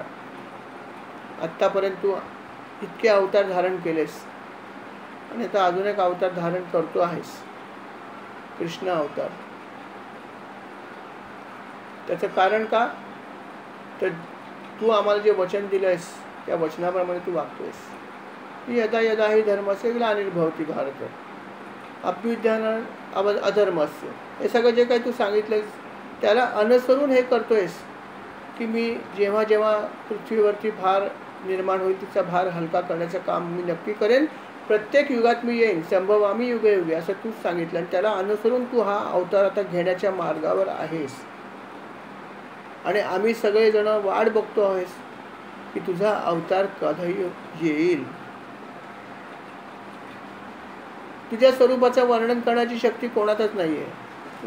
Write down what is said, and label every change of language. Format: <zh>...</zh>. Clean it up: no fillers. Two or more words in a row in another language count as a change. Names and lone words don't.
<mr>आत्तापर्यंत तू इतके अवतार धारण केलेस आणि आता अजून एक अवतार धारण करतो आहेस, कृष्ण अवतार. त्याचं कारण का? तर तू आम्हाला जे वचन दिलंयस त्या वचनाप्रमाणे तू वागतोयस.</mr> <sa>यदा यदा ही धर्मस्य ग्लानिर्भवति भारत अभ्युत्थानं अधर्मस्य,</sa> <mr>हे सगळं जे काही तू सांगितलंयस त्याला अनुसरून हे करतोयस की मी जेव्हा जेव्हा पृथ्वीवरती भार निर्माण होईल तिचा भार हलका करण्याचं काम मी नक्की करेन. प्रत्येक युगात मी येईन,</mr> <sa>संभवामी युगे युगे,</sa> <mr>असं तूच सांगितलं. आणि त्याला अनुसरून तू हा अवतार आता घेण्याच्या मार्गावर आहेस. आणि आम्ही सगळेजण वाट बघतो आहेस की तुझा अवतार कधी येईल. तुझ्या स्वरूपाचं वर्णन करण्याची शक्ती कोणातच नाही आहे.</mr>